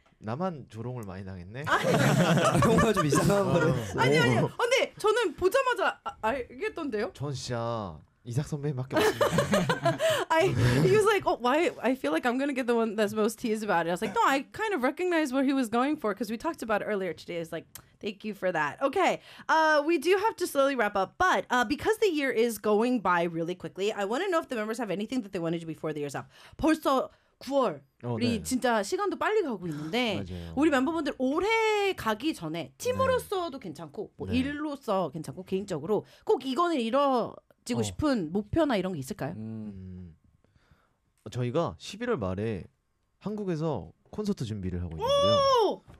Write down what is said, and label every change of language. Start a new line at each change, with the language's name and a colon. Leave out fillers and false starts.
Korean: 나만 조롱을 많이 당했네. 뭔가 좀 이상한 거네. 아니 아니. 근데 저는 보자마자 알겠던데요. 전 진짜 이삭 선배밖에 없습니다.
English: I he was like, "Oh, why I feel like I'm going to get the one that's most teased about it." I was like, "No, I kind of recognize where he was going for because we talked about it earlier today." It's like, "Thank you for that." Okay. We do have to slowly wrap up, but because the year is going by really quickly, I want to know if the members have anything that they want to do before the year's up.
Korean: 벌써 9월. 우리 네. 진짜 시간도 빨리 가고 있는데 우리 멤버분들 올해 가기 전에 팀으로서도 네. 괜찮고 뭐 네. 일로서 괜찮고 개인적으로 꼭 이거는 이뤄지고 싶은 목표나 이런 게 있을까요? 저희가 11월 말에 한국에서 콘서트 준비를 하고 있는데요.